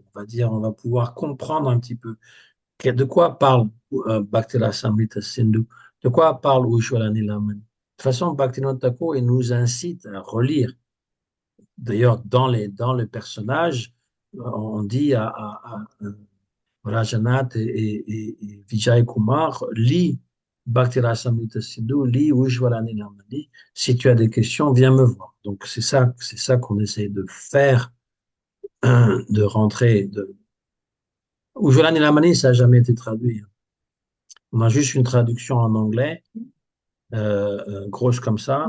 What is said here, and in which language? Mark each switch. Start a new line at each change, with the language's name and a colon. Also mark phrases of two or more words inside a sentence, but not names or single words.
French: On va dire, on va pouvoir comprendre un petit peu de quoi parle Bhakti Samhita Sindhu, de quoi parle Ujjwala Nilamani. De toute façon, Bhaktivinoda Thakur, il nous incite à relire. D'ailleurs, dans le personnage, on dit à Rajanath et Vijay Kumar, lis Bhakti Rasamrita Sindhu, lis Ujjwala Nilamani. Si tu as des questions, viens me voir. Donc, c'est ça qu'on essaie de faire, de rentrer. Ujjwala Nilamani, ça n'a jamais été traduit. On a juste une traduction en anglais, grosse comme ça,